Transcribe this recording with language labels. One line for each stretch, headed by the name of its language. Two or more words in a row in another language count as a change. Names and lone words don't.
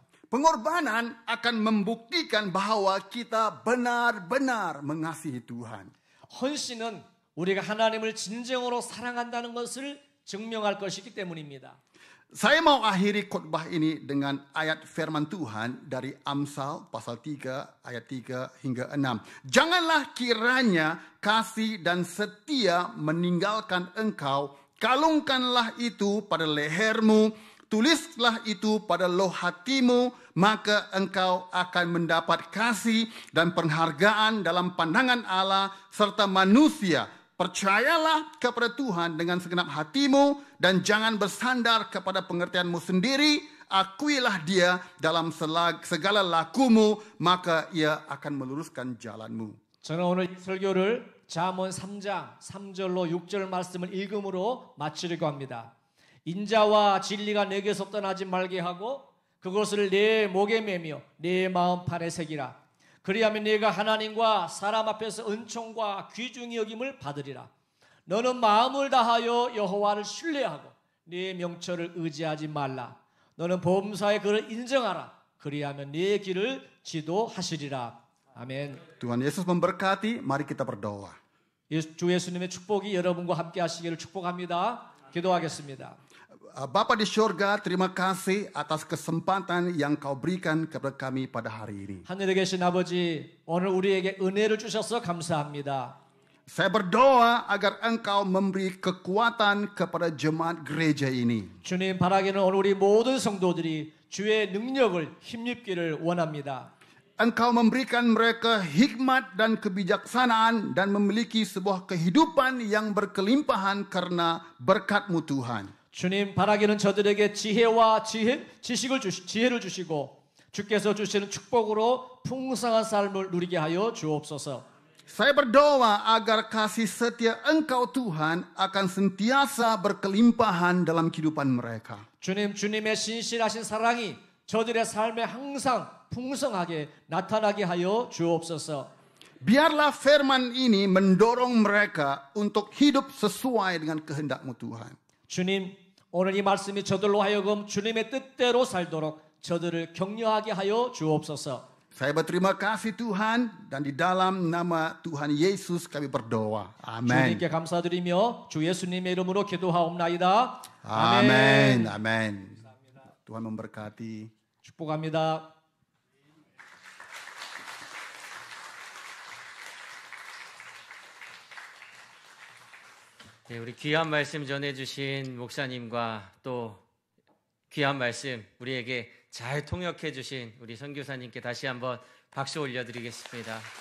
Indonesian: Pengorbanan akan membuktikan bahwa kita benar-benar mengasihi Tuhan.
Korean: 헌신은 우리가 하나님을 진정으로 사랑한다는 것을 증명할 것이기 때문입니다.
Indonesian: Saya mau akhiri khotbah ini dengan ayat firman Tuhan dari Amsal pasal 3 ayat 3 hingga 6. Janganlah kiranya kasih dan setia meninggalkan engkau, kalungkanlah itu pada lehermu, tulislah itu pada loh hatimu, maka engkau akan mendapat kasih dan penghargaan dalam pandangan Allah serta manusia. Percayalah kepada Tuhan dengan segenap hatimu dan jangan bersandar kepada pengertianmu sendiri. Akuilah Dia dalam segala lakumu, maka Ia akan meluruskan jalanmu.
Korean: 저는 오늘 이 설교를 잠언 3장 3절로 6절 말씀을 읽음으로 마치려고 합니다. 인자와 진리가 내게서 떠나지 말게 하고 그것을 내 목에 매며 내 마음판에 새기라. 그리하면 네가 하나님과 사람 앞에서 은총과 귀중히 여김을 받으리라. 너는 마음을 다하여 여호와를 신뢰하고 네 명철을 의지하지 말라. 너는 범사의 그를 인정하라. 그리하면 네 길을 지도하시리라. 아멘.
Indonesian: Tuhan Yesus memberkati, mari kita berdoa.
Korean: 주 예수님의 축복이 여러분과 함께 하시기를 축복합니다. 기도하겠습니다.
Indonesian: Bapa di surga, terima kasih atas kesempatan yang kau berikan kepada kami pada hari ini.
Korean: 하늘에 계신 아버지, 오늘 우리에게 은혜를 주셔서 감사합니다.
Indonesian: Saya berdoa agar engkau memberi kekuatan kepada jemaat gereja ini.
Korean: 주님 바라기는 오늘 우리 모든 성도들이 주의 능력을 힘입기를 원합니다.
Indonesian: Engkau memberikan mereka hikmat dan kebijaksanaan dan memiliki sebuah kehidupan yang berkelimpahan karena berkat-Mu Tuhan.
Korean: 주님 바라기는 저들에게 지혜와 지혜를 주시고 주께서 주시는 축복으로 풍성한 삶을 누리게 하여 주옵소서.
Indonesian: Saya berdoa agar kasih setia Engkau Tuhan akan sentiasa berkelimpahan dalam kehidupan mereka.
Korean: 주님의 신실하신 사랑이 저들의 삶에 항상 풍성하게 나타나게 하여 주옵소서.
Indonesian: Biarlah firman ini mendorong mereka untuk hidup sesuai dengan kehendak-Mu Tuhan.
Korean: 주님, 오늘 이 말씀이 저들로 하여금 주님의 뜻대로 살도록 저들을 격려하게 하여 주옵소서.
Indonesian: Saya berterima kasih Tuhan dan di dalam nama Tuhan Yesus kami berdoa. Amin.
Korean: 주님께 감사드리며 주 예수님의 이름으로 기도하옵나이다.
Indonesian: Amin. Amin. Tuhan memberkati.
Korean: 축복합니다. 네, 우리 귀한 말씀 전해주신 목사님과 또 귀한 말씀 우리에게 잘 통역해 주신 우리 선교사님께 다시 한번 박수 올려드리겠습니다.